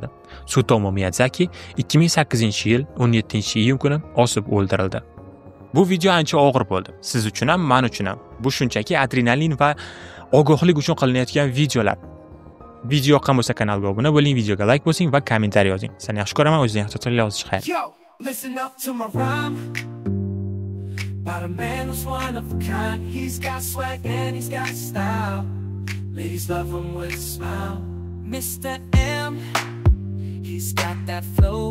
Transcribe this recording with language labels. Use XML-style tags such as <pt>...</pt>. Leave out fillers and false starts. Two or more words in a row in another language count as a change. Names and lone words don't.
<uz>Tsutomu Miyazaki 2008-yil 17-iyun kuni osib o'ldirildi. Bu video ancha og'ir bo'ldi. Siz uchun ham, men uchun ham. Bu shunchaki adrenalin va ogohlik uchun qilinayotgan videolar. Video yoqqan bo'lsa kanalga obuna bo'ling, videoga like bosing va kommentariy yozing. Seni yaxshi ko'raman, o'zingizni yaxshi tuting, yozish xayr.</uz> <en>Yo, listen up to my rhyme. About a man who's one of a kind. He's got swag and he's got style. Ladies love him with a smile. Mr. M, he's got that flow.</en>